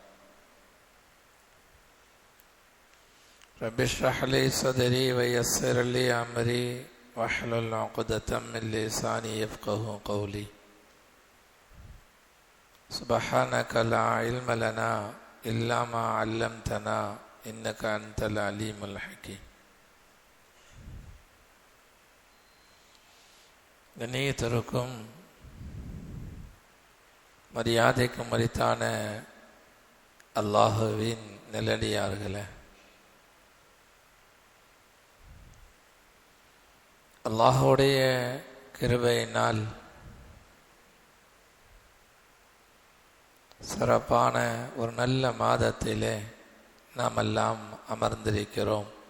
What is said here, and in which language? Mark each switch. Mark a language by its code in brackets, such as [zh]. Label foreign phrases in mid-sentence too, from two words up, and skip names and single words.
[ar] رب اشرح لي صدري ويسر لي أمري واحلل عقدة من لساني يفقه قولي سبحانك لا علم لنا إلا ما علمتنا إنك أنت العليم الحكيم. [ta] கண்ணியத்திற்கும் மரியாதைக்கும் மரித்தான அல்லாஹுவின் நல்லடியார்களே, அல்லாஹுடைய கிருபையினால் சிறப்பான ஒரு நல்ல மாதத்திலே நாம் எல்லாம் அமர்ந்திருக்கிறோம்.